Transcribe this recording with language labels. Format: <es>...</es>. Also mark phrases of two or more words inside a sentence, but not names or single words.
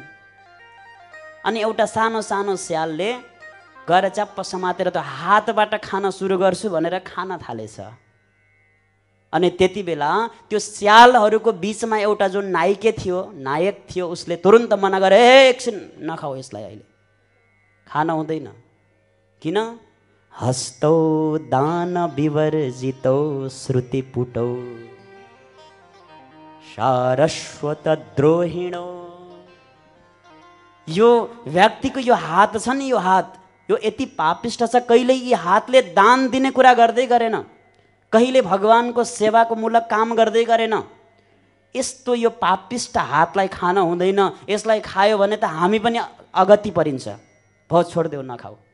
<ne>अनि एउटा सानो सानो स्यालले गएर च्याप्प समातेर त हातबाट खान सुरु गर्छु भनेर खान थालेछ। अनि त्यति बेला त्यो स्यालहरूको बिचमा एउटा जो नायक थियो, उसले तुरुन्त मना गरे, एकछिन नखाऊ यसलाई, अहिले खान हुँदैन। किन?</ne> <sa>हस्तौ दान विवर्जितौ श्रुति पुटौ सारस्वत द्रोहिणो।</sa> <ne>यो व्यक्तिको यो हात छ नि, यो हात यो यति पापिष्ट छ, कहिले यी हातले दान दिने कुरा गर्दै गरेन, कहिले भगवानको सेवाको मूलक काम गर्दै गरेन। यस्तो यो पापिष्ट हातलाई खान हुँदैन, यसलाई खायो भने त हामी पनि अगति परिन्छ, भो छोडिदेऊ नखाऊ।</ne>